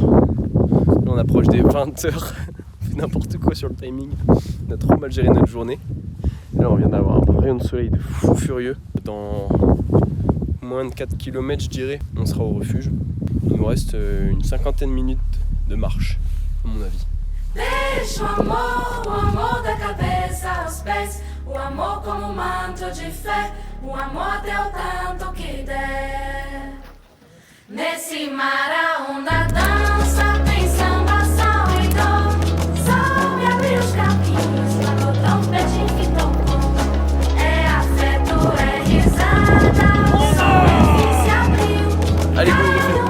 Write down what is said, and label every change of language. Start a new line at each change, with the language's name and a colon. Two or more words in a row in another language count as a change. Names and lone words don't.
French: Là on approche des 20 heures. On fait n'importe quoi sur le timing. On a trop mal géré notre journée. Là on vient d'avoir un rayon de soleil de fou furieux. Dans moins de 4 km je dirais, on sera au refuge. Il nous reste une 50aine de minutes de marche, à mon avis.
Portuguese: Deixa o amor da cabeça aos pés, o amor como manto de fé, o amor até o tanto que der. Nesse mar a onda dança, tem samba, sal e dor. Sobe, abre os caminhos, lá no trompete que tocou. É afeto, é risada, o sol se abriu.
French: Allez, go,